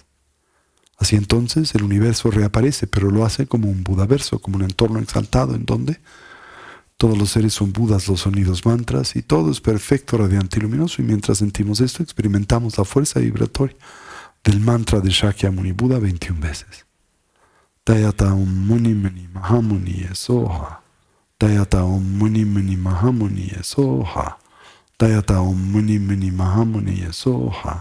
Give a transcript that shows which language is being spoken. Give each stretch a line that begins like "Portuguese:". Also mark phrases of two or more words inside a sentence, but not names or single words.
Spanish: Así entonces el universo reaparece, pero lo hace como un Budaverso, como un entorno exaltado en donde todos los seres son Budas, los sonidos mantras, y todo es perfecto, radiante y luminoso, y mientras sentimos esto experimentamos la fuerza vibratoria del mantra de Shakyamuni Buda 21 veces.
Sanskrit: तयता ॐ मुनि मनि महामुनि सोहा. तयता ॐ मुनि मनि महामुनि सोहा. तयता ॐ मुनि मनि महामुनि सोहा.